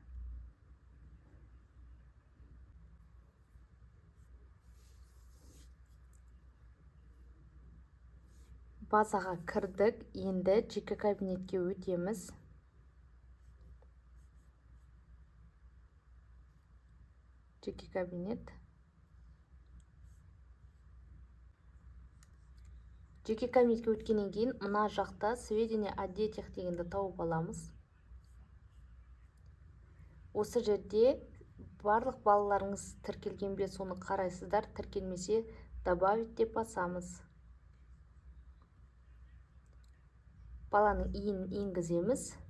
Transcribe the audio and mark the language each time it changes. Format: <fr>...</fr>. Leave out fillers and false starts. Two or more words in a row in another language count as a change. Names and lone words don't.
<kk>Базаға кірдік, енді жеке кабинетке өтеміз. Жеке кабинет. Жеке кабинетке өткеннен кейін мына жақта</kk> <ru>сведения о детях</ru> <kk>дегенді тауып аламыз. Осы жерде барлық балаларыңыз тіркелген бе, соны қарайсыздар. Тіркелмесе добавить деп басамыз. Баланың иін енгіземіз.</kk>